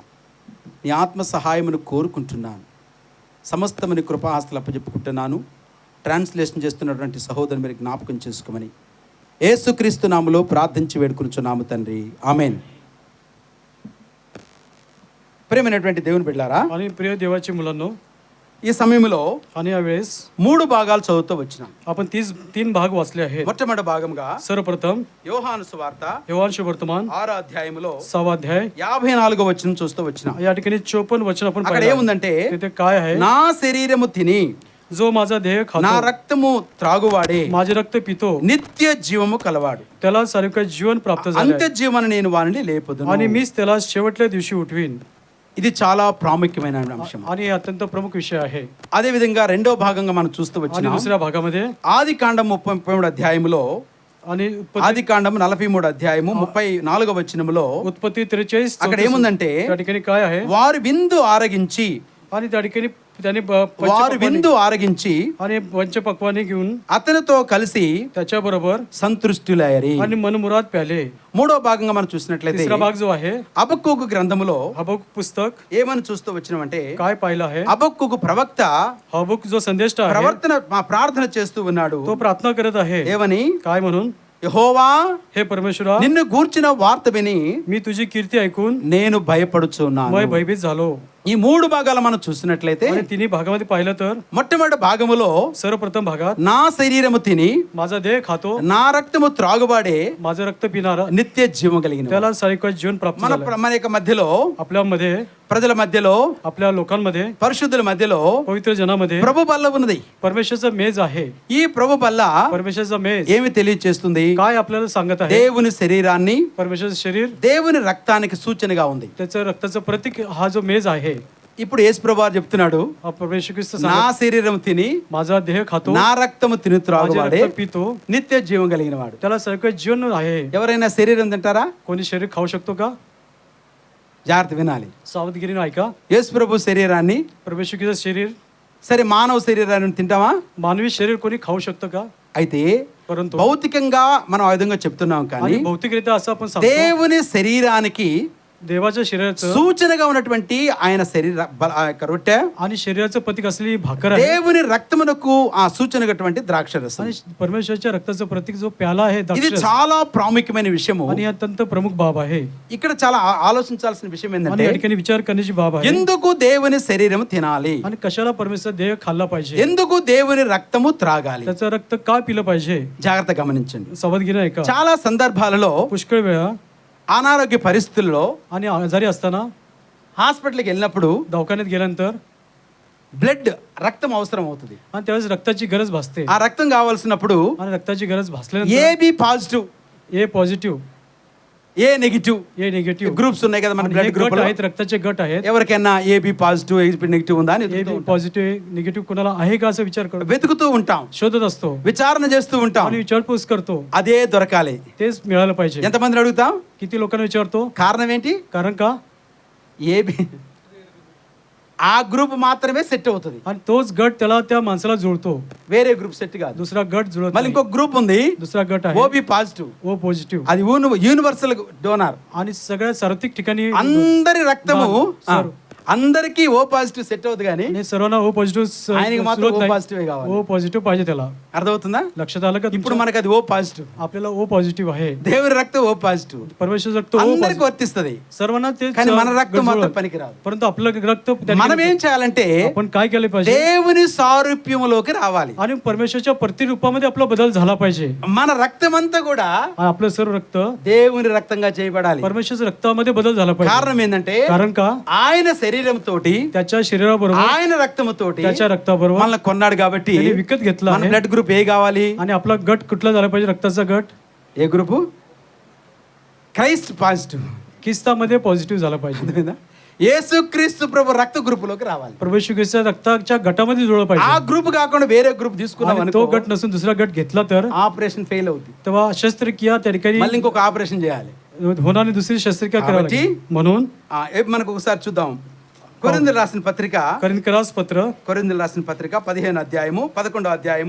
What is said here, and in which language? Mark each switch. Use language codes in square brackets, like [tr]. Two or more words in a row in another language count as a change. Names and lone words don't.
[te] నీ ఆత్మ సహాయమును కోరుకుంటున్నాను. సమస్తమని కృపాహస్తలు అప్పచెప్పుకుంటున్నాను. ట్రాన్స్లేషన్ చేస్తున్నటువంటి సహోదరుని మీరు జ్ఞాపకం చేసుకోమని యేసుక్రీస్తు నామములో ప్రార్థించి వేడుకొనుచున్నాము తండ్రి, ఆమేన్. ప్రియమైనటువంటి దేవుని బిడ్డలారా, [mr] आणि प्रिय देवाची मुलांनो, [te] ఈ సమయంలో [mr] आणि यावेळेस [te] 3 భాగాలు చదువుతూ వచ్చినాం. [mr] आपण 3 भाग वाचले आहेत. [te] మొట్టమొదటి భాగంగా [mr] सर्वप्रथम [te] యోహాను సువార్త [mr] योहान शुभवर्तमान [te] 6వ అధ్యాయములో [mr] 6वा अध्याय [te] 54వ వచనం చూస్తూ వచ్చినాం. [mr] या ठिकाणी 54 वचन आपण [te] అక్కడ [mr] पाहिलं. [te] ఏముందంటే, [mr] तिथे काय आहे? [te] నా శరీరము తిని [mr] जो माझा देह [te] నా [mr] खातो [te] రక్తము త్రాగువాడే [mr] माझे रक्त पितो [te] నిత్య జీవము కలవాడు, [mr] त्याला सारखं जीवन प्राप्त झाले [te] అంత్య జీవన నేను వారిని లేపుదును. [mr] आणि मीच त्याला शेवटल्या दिवशी उठवीन. [te] ఇది చాలా ప్రాముఖ్యమైన అంశం. [mr] आणि हे अत्यंत प्रमुख विषय आहे. [te] అదే విధంగా రెండో భాగంగా మనం చూస్తూ [mr] आणि [te] వచ్చినాం. [mr] दुसऱ्या भागामध्ये [te] ఆది కాండం 33 అధ్యాయములో, [mr] आणि [te] ఆది కాండం 43 అధ్యాయము 34వ వచనములో [mr] उत्पत्ती 43 [te] అక్కడ ఏముందంటే, [mr] त्या ठिकाणी काय आहे, [te] వారు విందు ఆరగించి, [mr] आणि त्या ठिकाणी त्याने [te] వారు విందు ఆరగించి [mr] आणि पंचपक्वाने घेऊन [te] అతనితో కలిసి [mr] त्याच्या बरोबर [te] సంతృష్టులయ్యారు. [mr] आणि मनमुराद प्याले. [te] మూడో భాగంగా మనం చూసినట్లయితే [mr] तिसरा भाग जो आहे [te] హబక్కూకు గ్రంథములో [mr] हबक्क पुस्तक [te] ఏమని చూస్తూ వచ్చినామంటే, [mr] काय पाहिलं आहे, [te] హబక్కూకు ప్రవక్త [mr] हबक्क जो संदेष्टा आहे [te] ప్రార్థన చేస్తూ ఉన్నాడు. [mr] तो प्रार्थना करत आहे. [te] ఏమని? [mr] काय म्हणून, [te] యెహోవా, [mr] हे परमेश्वरा, [te] నిన్ను గూర్చిన వార్త విని [mr] मी तुझी कीर्ती ऐकून [te] నేను భయపడుచున్నాను. [mr] मैं भयभीत झालो. [te] ఈ మూడు భాగాలు మనం చూసినట్లయితే, [mr] आणि तिन्ही भागामध्ये पाहिलं तर [te] మొట్టమొదటి భాగములో [mr] सर्वप्रथम भागात [te] నా శరీరము తిని [mr] माझा देह खातो [te] నా రక్తము త్రాగువాడే [mr] माझं रक्त पिणारा [te] నిత్య జీవం కలిగిన [mr] त्याला सारखं जीवन प्राप्त झालं. [te] మన యొక్క మధ్యలో, [mr] आपल्यामध्ये, [te] ప్రజల మధ్యలో, [mr] आपल्या लोकांमध्ये, [te] పరిశుద్ధుల మధ్యలో [mr] पवित्र जनामध्ये [te] ప్రభు బల్ల ఉన్నది. [mr] परमेश्वरचा मेज आहे. [te] ఈ ప్రభు బల్ల [mr] परमेश्वरचा मेज [te] ఏమి తెలియజేస్తుంది? [mr] काय आपल्याला सांगत आहे, [te] దేవుని శరీరాన్ని [mr] परमेश्वरचं शरीर [te] దేవుని రక్తానికి సూచనగా ఉంది. [mr] त्याचं रक्ताचं प्रतीक हा जो मेज आहे. [te] ఇప్పుడు యేసు ప్రభువు చెప్తున్నాడు, [mr] हा परमेश्वर ख्रिस्त [te] నా [mr] सांगत, [te] శరీరం తిని [mr] माझा देह खातो [te] నా రక్తము తిని [mr] माझे [te] త్రాగువాడే [mr] रक्त पितो [te] నిత్య జీవం కలిగిన వాడు. [mr] त्याला सारखं जीवन आहे. [te] ఎవరైనా శరీరం తింటారా? [mr] कोणी शरीर खाऊ शकतो का? [te] జాగ్రత్త వినాలి. [mr] सावधगिरीने ऐका. [te] యేసు ప్రభు శరీరాన్ని, [mr] परमेश्वर ख्रिस्त शरीर, [te] సరే మానవ శరీరాన్ని తింటామా? [mr] मानवी शरीर कोणी खाऊ शकतं का? [te] అయితే [mr] परंतु [te] భౌతికంగా మనం ఆ విధంగా చెప్తున్నాం, కానీ [mr] आणि भौतिकरित्या असं आपण सांगतो, [te] దేవుని శరీరానికి [mr] देवाच्या शरीराचं [te] సూచనగా ఉన్నటువంటి ఆయన ఆ యొక్క రొట్టె, [mr] आणि शरीराचं प्रतीक असलेली भाकर आहे, [te] దేవుని రక్తమునకు ఆ సూచనగటువంటి ద్రాక్షరసం. [mr] आणि परमेश्वरच्या रक्ताचं प्रतीक जो प्याला आहे [te] ఇది [mr] द्राक्षरस, [te] చాలా ప్రాముఖ్యమైన విషయము. [mr] आणि हे अत्यंत प्रमुख बाब आहे. [te] ఇక్కడ చాలా ఆలోచించాల్సిన విషయం [mr] आणि [te] ఏంటంటే, [mr] या ठिकाणी विचार करण्याची बाब आहे. [te] ఎందుకు దేవుని శరీరం తినాలి? [mr] आणि कशाला परमेश्वर देह खाल्ला पाहिजे, [te] ఎందుకు దేవుని రక్తము త్రాగాలి? [mr] त्याचं रक्त का पिलं पाहिजे? [te] జాగ్రత్త గమనించండి. [mr] सावधगिरी ऐका. [te] చాలా సందర్భాలలో [mr] पुष्कळ वेळा [te] అనారోగ్య పరిస్థితుల్లో [mr] आणि आजारी असताना [te] హాస్పిటల్కి వెళ్ళినప్పుడు [mr] दवाखान्यात गेल्यानंतर [te] బ్లడ్, రక్తం అవసరం అవుతుంది. [mr] आणि त्यावेळेस रक्ताची गरज भासते. [te] ఆ రక్తం కావాల్సినప్పుడు [mr] आणि रक्ताची गरज भासल्यानंतर [en] AB positive, A positive, A negative A negative [te] గ్రూప్స్ ఉన్నాయి కదా మన [mr] आणि हे [en] blood group [mr] गट [te] లో. [mr] आहेत, रक्ताचे गट आहेत. [te] ఎవరికైనా [en] AB positive, AB negative [te] ఉందా అని [mr] ए [te] వెతుకుతూ ఉంటాం. [en] positive negative [mr] कोणाला आहे का असं विचार करतो, [te] వెతుకుతూ ఉంటాం, [mr] शोधत असतो [te] విచారణ చేస్తూ ఉంటాం. [mr] आणि विचारपूस करतो. [te] అదే దొరకాలి. [mr] तेच मिळालं पाहिजे. [te] ఎంతమందిని అడుగుతాం? [mr] किती लोकांना विचारतो, [te] కారణం ఏంటి? [mr] कारण का? [te] ఏబి ఆ గ్రూప్ మాత్రమే సెట్ అవుతుంది, [mr] आणि तोच गट त्याला त्या माणसाला जुळतो, [te] వేరే గ్రూప్ సెట్ కాదు. [mr] दुसरा गट जुळत [te] మళ్ళీ [mr] नाही. [te] ఇంకొక గ్రూప్ ఉంది, [mr] दुसरा गट आहे [en] OB positive. O positive, [te] అది [en] universal donor. [mr] आणि सगळ्या सार्वत्रिक ठिकाणी [te] అందరి రక్తము సర్- అందరికీ [en] O positive [te] సెట్ అవుతుంది, కానీ [mr] आणि सर्वांना [en] O positive [te] ఆయనకి మాత్రం [en] O positive [te] కావాలి. [en] O positive [mr] पाहिजे त्याला. [te] అర్థమవుతుందా? [mr] लक्षात आलं का? [te] ఇప్పుడు మనకి అది [en] O positive. [mr] आपल्याला [en] O positive [mr] आहे, [te] దేవుని రక్తం [en] O positive [mr] परमेश्वर रक्त O [te] అందరికి [mr] positive. [te] వర్తిస్తుంది, [mr] सर्वांना ते [te] కానీ మన రక్తం మాత్రం [mr] जुळत. [te] పనికిరాదు. [mr] परंतु आपलं रक्त त्या [te] మనం [mr] ठिकाणी [te] ఏం చేయాలంటే [mr] आपण काय केलं पाहिजे, [te] దేవుని సారూప్యములోకి రావాలి. [mr] आणि परमेश्वरच्या प्रतिरूपामध्ये आपला बदल झाला पाहिजे. [te] మన రక్తం అంతా కూడా [mr] आणि आपलं सर्व रक्त [te] దేవుని రక్తంగా చేయబడాలి. [mr] परमेश्वरच्या रक्तामध्ये बदल झाला पाहिजे. [te] కారణం ఏంటంటే [mr] कारण का? [te] ఆయన శరీరం తోటి, [mr] त्याच्या शरीराबरोबर, [te] ఆయన రక్తముతోటి [mr] त्याच्या रक्ताबरोबर [te] మనల్ని కొన్నాడు కాబట్టి [mr] त्याने विकत घेतला [te] మన [mr] आहे. [en] blood group [te] ఏ కావాలి? [mr] आणि आपला गट कुठला झाला पाहिजे? रक्ताचा गट [te] ఏ గ్రూపు? [en] Christ positive. [mr] किस्तामध्ये पॉझिटिव्ह झाला पाहिजे. [te] అర్థమైందా? యేసుక్రీస్తు ప్రభు రక్త గ్రూప్ లోకి రావాలి. [mr] प्रभूच्या रक्ताच्या गटामध्ये जुळलं [te] ఆ [mr] पाहिजे. [te] గ్రూప్ కాకుండా వేరే గ్రూప్ తీసుకున్నాం [mr] आणि [te] అనుకో, [mr] तो गट नसून दुसरा गट घेतला तर [en] operation fail [te] అవుతుంది. [mr] तेव्हा शस्त्रक्रिया त्या ठिकाणी [te] మళ్ళీ ఇంకొక ఆపరేషన్ చేయాలి. [mr] होणार आणि दुसरी शस्त्रक्रिया करावी [te] కాబట్టి [mr] लागेल. म्हणून [te] మనకు ఒకసారి చూద్దాం. కొరింథీయులకు రాసిన పత్రిక, [mr] करिन्थरास पत्र, [te] కొరింథీయులకు రాసిన పత్రిక 15 అధ్యాయము 11 అధ్యాయము,